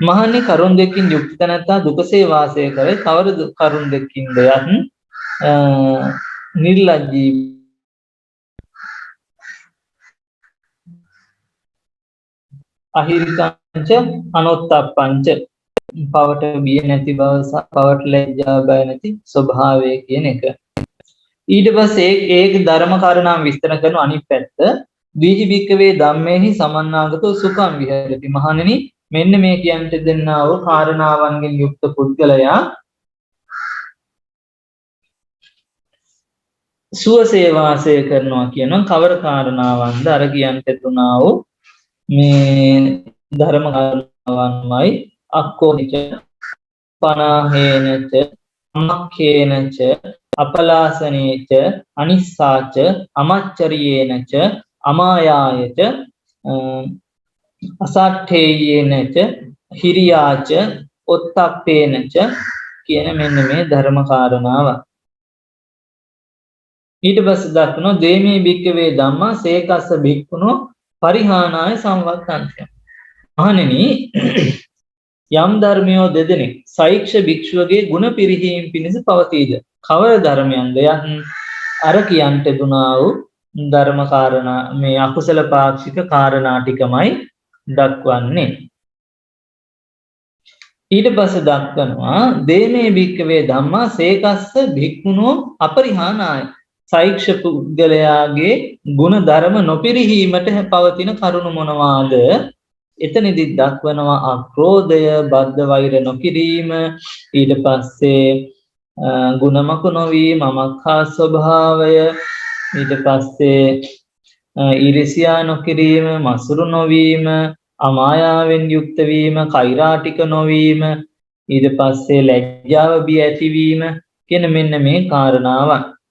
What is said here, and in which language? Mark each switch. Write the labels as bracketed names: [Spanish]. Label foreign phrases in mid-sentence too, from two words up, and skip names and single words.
[Sinhala] මහන්නේ කරුණ දෙකකින් යුක්ත තැනැත්තා දුකසේ වාසය කරයි. කවර කරුණ දෙකකින්ද යත් නිර්ලජ්ජී [Pali] අහිරිකංච අනොත්තප්පංච [Sinhala] පවට බිය නැති බව සහ පවට ලැජ්ජා බය නැති ස්වභාවය කියන එක. ඊට පස්සේ ඒක ධර්ම කාරණා විස්තර කරන අනිත් පැත්ත [Pali] දීහි භික්කවේ ධම්මේහි සමන්නාගතෝ සුඛං විහෙරති. [Sinhala] මහණෙනි මෙන්න මේ කියන්ට දෙන්නා වූ කාරණාවන්ගෙන් යුක්ත පුද්ගලයා සුවසේ වාසය කරනවා කියනවා. කවර කාරණාවන්ද? අර කියන්ට තුනා වූ මේ ධර්ම කාරණාවන්මයි. [Pali] අක්කෝනිච පනාහේනච අමක්ඛේනච අපලාසනේච අනිස්සාච අමච්චරියේනච අමායායච අසට්ඨේයේනච හිරියාච ඔත්තප්පේනච [Sinhala] කියන මෙන්න මේ ධර්ම කාරණාව. ඊට පස්සේ දක්වනවා [Pali] දේමේ භික්කවේ ධම්මා සේකස්ස භික්ඛුනෝ පරිහානාය සංවත්තන්ති. [Sinhala] මහණෙනි යම් ධර්මයෝ දෙදෙනෙක් සෛක්ෂ භික්ෂුවගේ ගුණ පිරිහීම පිණිස පවතීද? කවර ධර්මයන්ද? යත් අර කියන්ට දුනා වූ ධර්ම කාරණා මේ අකුසල පාක්ෂික කාරණා ටිකමයි දක්වන්නේ. ඊට පස්සේ දක්වනවා [Pali] දේමේ භික්කවේ ධම්මා සේකස්ස භික්ඛුනෝ අපරිහානාය. [Sinhala] සෛක්ෂ පුද්ගලයාගේ ගුණ ධර්ම නොපිරිහීමට පවතින කරුණු මොනවාද? එතනදි දක්වනවා අක්‍රෝධය, බද්ධ වෛර නොකිරීම, ඊට පස්සේ ගුණමක නොවීම, මමක්ඛා ස්වභාවය, ඊට පස්සේ ඊර්ෂ්‍යා නොකිරීම, මසුරු නොවීම, අමායාවෙන් යුක්ත වීම, කෛරාටික නොවීම, ඊට පස්සේ ලැජ්ජාව බිය ඇතිවීම කියන මෙන්න මේ කාරණාවන්.